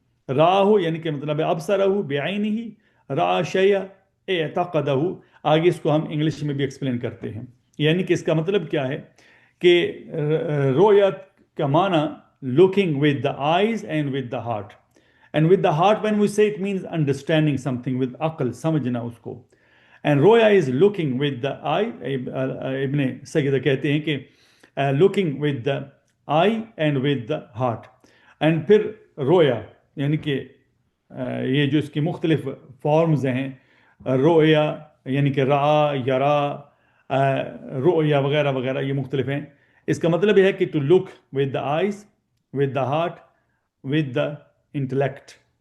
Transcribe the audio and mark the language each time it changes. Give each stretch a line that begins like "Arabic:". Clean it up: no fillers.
Arabic: راہ
Urdu: یعنی کہ مطلب ہے
Arabic: ابصرہ بعینہ، رأى شیء اعتقدہ.
Urdu: آگے اس کو ہم انگلش میں بھی ایکسپلین کرتے ہیں، یعنی کہ اس کا مطلب کیا ہے کہ رؤیت کا معنی
English: looking with the eyes and with the heart. And with the heart, when we say, it means understanding something with عقل،
Urdu: سمجھنا اس کو.
English: And رویا is looking with the eye. Ibn Sidah
Urdu: کہتے ہیں کہ
English: looking with the eye and with the heart.
Urdu: And پھر رویا یعنی کہ یہ جو اس کی مختلف فارمز ہیں، رویا یعنی کہ رعا یرا رؤیا وغیرہ وغیرہ، یہ مختلف ہیں. اس کا مطلب یہ ہے کہ
English: To look with the eyes, with the heart, with the intellect.